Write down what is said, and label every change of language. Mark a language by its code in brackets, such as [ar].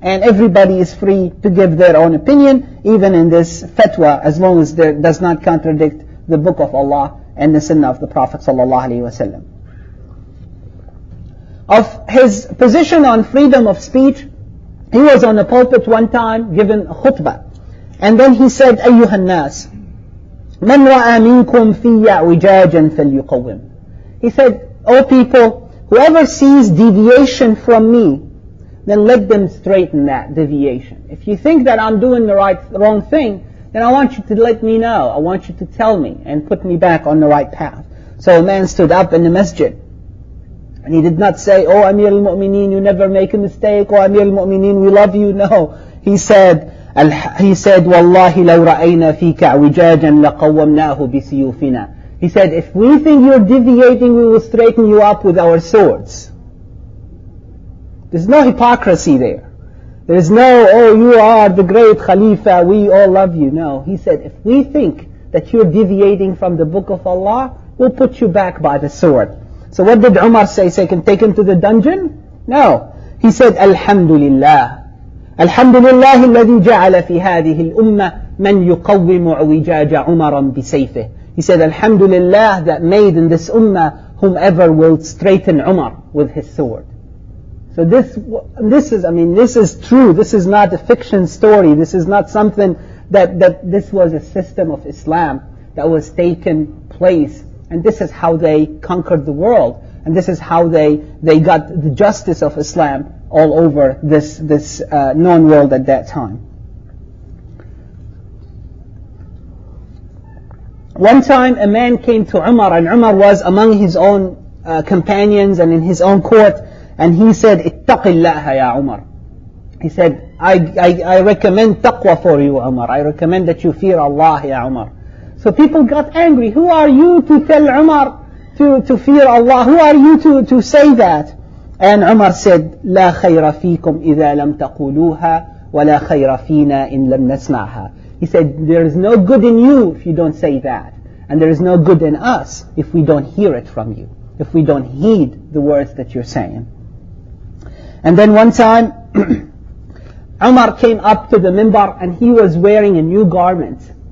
[en] And everybody is free to give their own opinion, even in this fatwa, as long as it does not contradict the book of Allah and the sunnah of the Prophet ﷺ. Of his position on freedom of speech, he was on a pulpit one time giving a khutbah. And then he said, [ar] أَيُّهَا النَّاسِ مَنْ رَأَى مِنْكُمْ فِيَّ عِوِجَاجًا فَلْيُقَوِّمْ. [en] He said, O people, whoever sees deviation from me, then let them straighten that deviation. If you think that I'm doing the wrong thing, then I want you to let me know. I want you to tell me and put me back on the right path. So a man stood up in the masjid, and he did not say, "Oh Amir al-Mu'mineen, you never make a mistake. Oh Amir al-Mu'mineen, we love you." No, he said, [ar] "Wallahi law ra'ayna fika wijajan laqawwamnahu bisiyufina." [en] He said, if we think you're deviating, we will straighten you up with our swords. There's no hypocrisy there. There's no, oh, you are the great Khalifa, we all love you. No, he said, if we think that you're deviating from the book of Allah, we'll put you back by the sword. So what did Umar say? Say, can take him to the dungeon? No. He said, Alhamdulillah. [ar] Alhamdulillah الذي جعل في هذه الأمة من يقوم اعوجاج عمرا بسيفه. [en] He said, Alhamdulillah, that made in this ummah whomever will straighten Umar with his sword. So this is true. This is not a fiction story. This is not something that this was a system of Islam that was taken place. And this is how they conquered the world. And this is how they got the justice of Islam all over this known world at that time. One time a man came to Umar, and Umar was among his own companions and in his own court, and he said, [ar] Ittaqillah ya Umar. [en] He said, I recommend taqwa for you, Umar. I recommend that you fear Allah, ya Umar. So people got angry. Who are you to tell Umar to fear Allah? Who are you to say that? And Umar said, [ar] لا خير فيكم إذا لم تقولوها ولا خير فينا إن لم نسمعها. [en] He said, there is no good in you if you don't say that. And there is no good in us if we don't hear it from you, if we don't heed the words that you're saying. And then one time, Umar came up to the minbar and he was wearing a new garment.